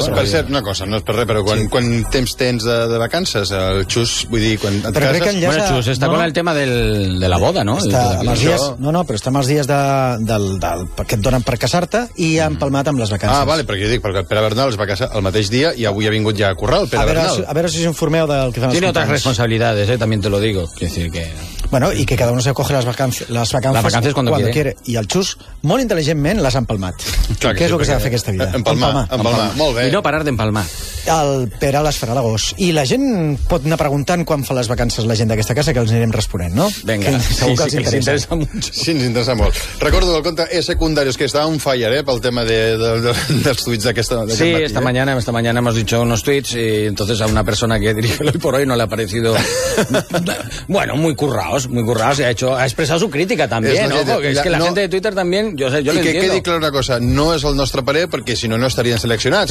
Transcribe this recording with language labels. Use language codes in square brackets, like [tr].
[ca] Per cert, una cosa, no és per res, però quan temps tens de vacances, el Xus, vull dir, quan et cases... Que [es] bueno, Xus, està no, con el tema de la boda, no? [ca] Està amb els dies... No, però està amb els dies del que et donen per casar-te i ha empalmat amb les vacances. Ah, vale, perquè jo dic, perquè el Pere Bernal es va casar el mateix dia i avui ha vingut ja a currar el Pere Bernal. A veure si us informeu del que fan els companys. [es] Tiene otras responsabilidades, también te lo digo. Quiero decir que... Bueno, y que cada uno se coge las vacances cuando quiere. [ca] Y el Xus, molt intel·ligentment, les ha empalmat. Clar, que és el que s'ha de fer aquesta vida. Empalmar. Molt bé. I no parar d'empalmar. El Pere les farà l'agost. I la gent pot anar preguntant quan fa les vacances la gent d'aquesta casa, que els anirem responent, no? Vinga. Que segur que els interessa. Sí, ens interessa molt. Recordo el conte és secundari, que està on fire, pel tema dels tuits d'aquest matí. [es] Sí, esta mañana hemos dicho unos tuits y entonces a una persona que dirige hoy por hoy no le ha parecido... Bueno, muy currado. Muy currados, ha expresado su crítica también, ¿no? Que la no, gente de Twitter también, yo que entiendo. [ca] Quedi clara una cosa, [es] no es [ca] el nostre parer, [es] porque si no, no estarían seleccionados.